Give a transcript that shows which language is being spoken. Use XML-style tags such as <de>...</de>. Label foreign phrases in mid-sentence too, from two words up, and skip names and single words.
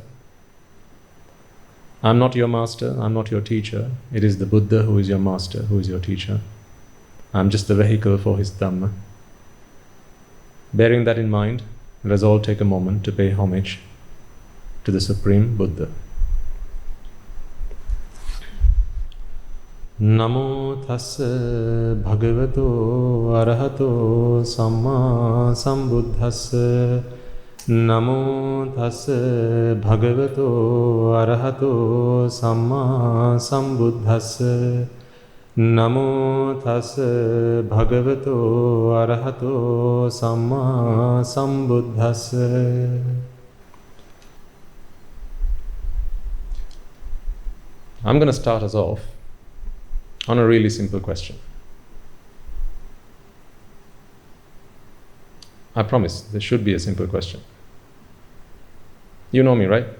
<en>I am not your master, I am not your teacher. It is the Buddha who is your master, who is your teacher. I am just the vehicle for His Dhamma. Bearing that in mind, let us all take a moment to pay homage to the Supreme Buddha.</en> <pi>Namo tassa bhagavato arahato samma sambuddhassa. Namo tassa bhagavato arahato samma sambuddhassa. Namo tassa bhagavato arahato samma sambuddhassa.</pi> <en>I'm going to start us off on a really simple question. I promise this should be a simple question. You know me, right?</en>